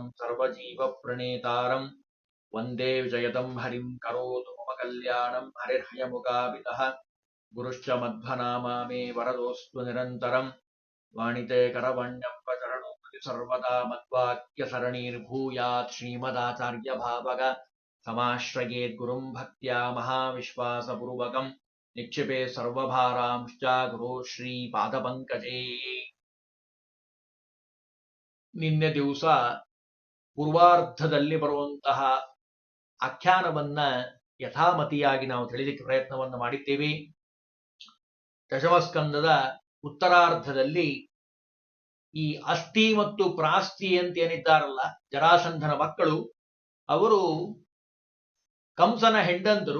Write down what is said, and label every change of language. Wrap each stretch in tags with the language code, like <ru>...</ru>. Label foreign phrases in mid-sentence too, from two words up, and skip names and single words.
<sa>सर्वजीवप्रणेतारं वन्दे विजयदं हरिं करोतु मम कल्याणं हरिर्हयमुखापितः गुरुश्च मध्वनामा मे वरदोऽस्तु निरन्तरं वाणिते करवण्यम्बचरणो सर्वदा मद्वाक्यसरणीर्भूयात् श्रीमदाचार्यभावग समाश्रयेद्गुरुं भक्त्या महाविश्वासपूर्वकं निक्षिपे सर्वभारांश्च गुरो ಶ್ರೀಪಾದಪಂಕಜೇ.</sa> <kn>ನಿನ್ನೆ ದಿವಸ ಪೂರ್ವಾರ್ಧದಲ್ಲಿ ಬರುವಂತಹ ಆಖ್ಯಾನವನ್ನ ಯಥಾಮತಿಯಾಗಿ ನಾವು ತಿಳಿಲಿಕ್ಕೆ ಪ್ರಯತ್ನವನ್ನು ಮಾಡಿದ್ದೇವೆ. ದಶಮಸ್ಕಂದದ ಉತ್ತರಾರ್ಧದಲ್ಲಿ ಈ ಅಸ್ಥಿ ಮತ್ತು ಪ್ರಾಸ್ತಿ ಅಂತ ಏನಿದ್ದಾರಲ್ಲ ಜರಾಸಂಧನ ಮಕ್ಕಳು, ಅವರು ಕಂಸನ ಹೆಂಡಂದರು.</kn>